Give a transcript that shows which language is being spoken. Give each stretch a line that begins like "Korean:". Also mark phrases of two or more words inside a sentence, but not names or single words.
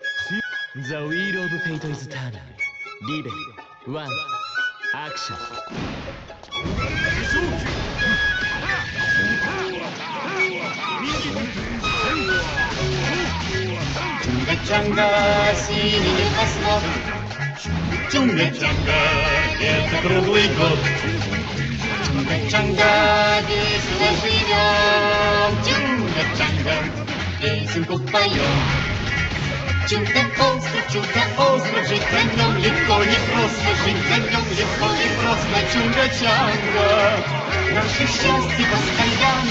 English: The wheel of fate is turning. Level 1. Action.
Russian: Чунга-чанга, синий небосвод. Чунга-чанга, это круглый год. Чунга-чанга, весело живем. Чунга-чанга, песенку поем. Чудо-остров, жить на нем легко, не просто. Жить на нем легко, не просто. Чунга-чанга, наше счастье постоянно.